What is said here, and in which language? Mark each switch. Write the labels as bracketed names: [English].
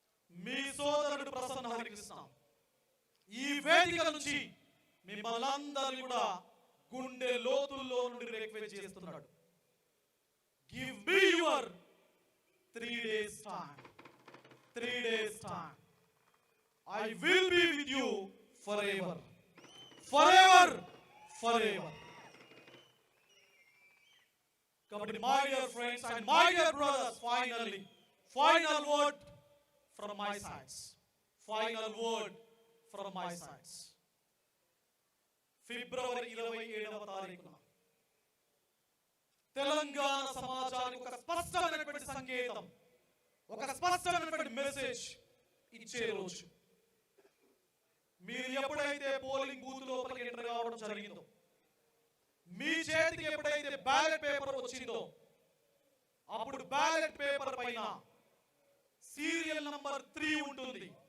[Telugu] మీ సోదరుడు ప్రసన్న హరికృష్ణ ఈ వేదిక నుంచి మిమ్మల్ని అందరినీ కూడా గుండె లోతుల్లో నుండి రిక్వెస్ట్ చేస్తున్నాడు. [English] Give me your 3 days time. 3 days time. I will be with you forever. Forever. Forever. Kabaddi, my dear friends and my dear brothers, finally, final word from my sides. Final word from my sides. [Telugu] February 27వ తారీఖున తెలంగాణ సమాజానికి ఒక స్పష్టమైనటువంటి సంకేతం, ఒక స్పష్టమైనటువంటి message ఇచ్చే రోజు. మీరు ఎప్పుడైతే పోలింగ్ బూత్ లోపలికి ఎంటర్ కావడం జరిగిందో, మీ చేతికి ఎప్పుడైతే బ్యాలెట్ పేపర్ వచ్చిందో, అప్పుడు బ్యాలెట్ పేపర్ పైన సీరియల్ నంబర్ 3 ఉంటుంది.